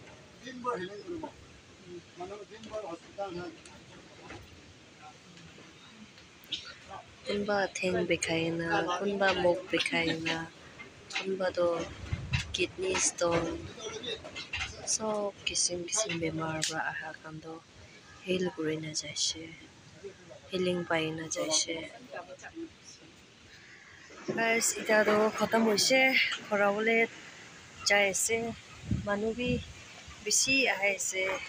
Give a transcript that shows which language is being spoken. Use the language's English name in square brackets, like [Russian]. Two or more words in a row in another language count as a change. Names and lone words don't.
[Assamese] কোনোবা ঠেং বিষাই না কোনোবা মুখ বিষাই না কোনোবা দ [English] kidney stone [Assamese] ছ' কিছিম বেমাৰ বা আহা কান দ' heal কৰি না জৈছে healing পায় না জৈছে healing pai na jaise guys ইটা দ' খতম হৈছে খৰা বুলি যায় আছে মানু বি বিছি আহে আছে